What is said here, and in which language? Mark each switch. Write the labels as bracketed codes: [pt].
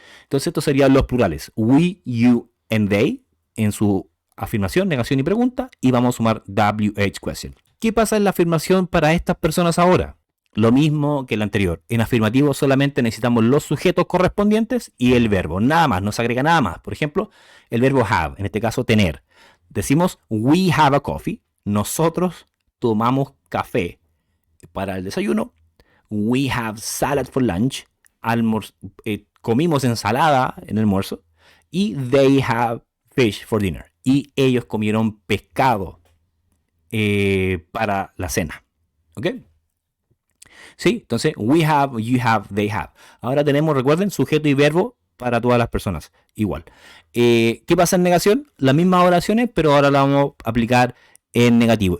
[es] Entonces estos serían los plurales. We, you, and they en su afirmación, negación y pregunta. Y vamos a sumar WH question. ¿Qué pasa en la afirmación para estas personas ahora? Lo mismo que el anterior. En afirmativo solamente necesitamos los sujetos correspondientes y el verbo. Nada más, no se agrega nada más. Por ejemplo, el verbo have, en este caso tener. Decimos [en] we have a coffee. [es] Nosotros tomamos café para el desayuno. [en] We have salad for lunch. [es] Comimos ensalada en el almuerzo. [en] Y they have fish for dinner. [es] Y ellos comieron pescado para la cena. ¿Ok? Sí, entonces [en] we have, you have, they have. [es] Ahora tenemos, recuerden, sujeto y verbo para todas las personas. Igual. ¿Qué pasa en negación? Las mismas oraciones, pero ahora la vamos a aplicar en negativo.